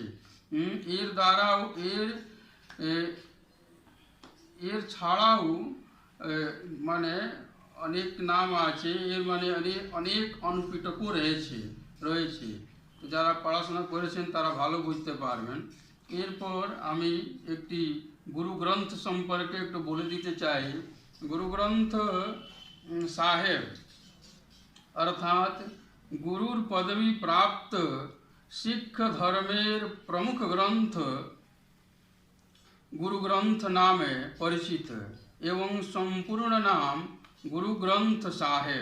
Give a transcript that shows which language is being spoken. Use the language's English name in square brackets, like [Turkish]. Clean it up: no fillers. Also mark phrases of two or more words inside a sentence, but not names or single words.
[Bangla] এর দ্বারাও এর ছাড়াও মানে অনেক নাম আছে, এর মানে অনেক অনুপিটকও রয়েছে। তো যারা পড়াশোনা করেছেন তারা ভালো বুঝতে পারবেন। এরপর আমি একটি গুরু গ্রন্থ সম্পর্কে একটু বলে দিতে চাই। গুরু গ্রন্থ সাহেব অর্থাৎ গুরুর পদবী প্রাপ্ত শিখ ধর্মের প্রমুখ গ্রন্থ গুরু গ্রন্থ নামে পরিচিত এবং সম্পূর্ণ নাম গুরু গ্রন্থ সাহেব।